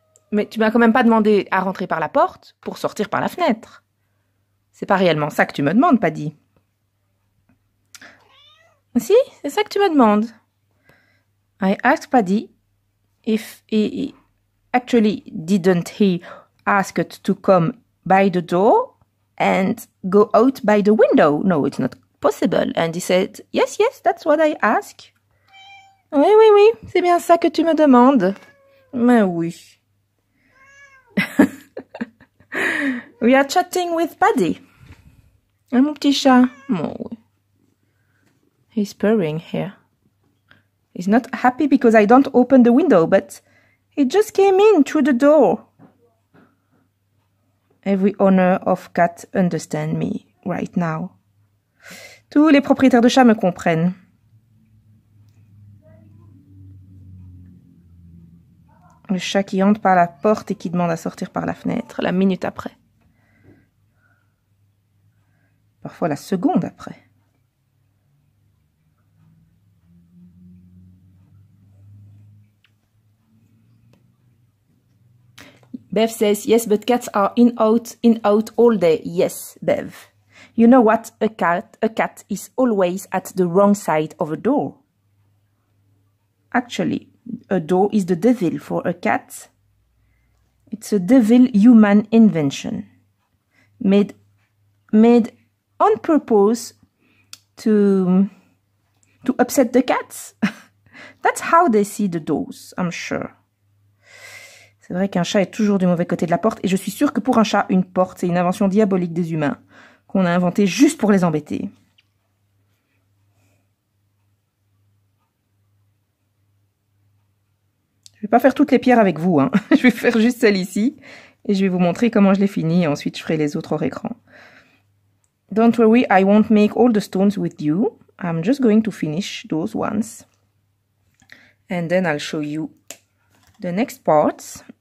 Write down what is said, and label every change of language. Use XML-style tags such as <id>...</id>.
<fr>Mais tu m'as quand même pas demandé à rentrer par la porte pour sortir par la fenêtre. C'est pas réellement ça que tu me demandes, Paddy. Si, c'est ça que tu me demandes.</fr> <en>I asked Paddy if he actually didn't he ask it to come by the door and go out by the window. No, it's not possible. And he said, yes, that's what I ask.</en> <fr>Oui, c'est bien ça que tu me demandes. Mais oui.</fr> <en>We are chatting with Paddy.</en> <fr>Et mon petit chat. Oh, oui.</fr> <en>He's purring here. He's not happy because I don't open the window, but he just came in through the door. Every owner of cat understand me right now. Tous les propriétaires de chats me comprennent. Le chat qui entre par la porte et qui demande à sortir par la fenêtre, la minute après. Parfois la seconde après. Bev says, yes, but cats are in out all day. Yes, Bev. You know what? A cat is always at the wrong side of a door. Actually, a door is the devil for a cat. It's a devil human invention. Made on purpose to upset the cats. That's how they see the doors, I'm sure.</en> <fr>C'est vrai qu'un chat est toujours du mauvais côté de la porte, et je suis sûre que pour un chat, une porte, c'est une invention diabolique des humains, qu'on a inventée juste pour les embêter. Je vais pas faire toutes les pierres avec vous, hein. Je vais faire juste celle ici, et je vais vous montrer comment je l'ai finie, et ensuite je ferai les autres hors écran.</fr> <en>Don't worry, I won't make all the stones with you. I'm just going to finish those ones. And then I'll show you the next parts.</en>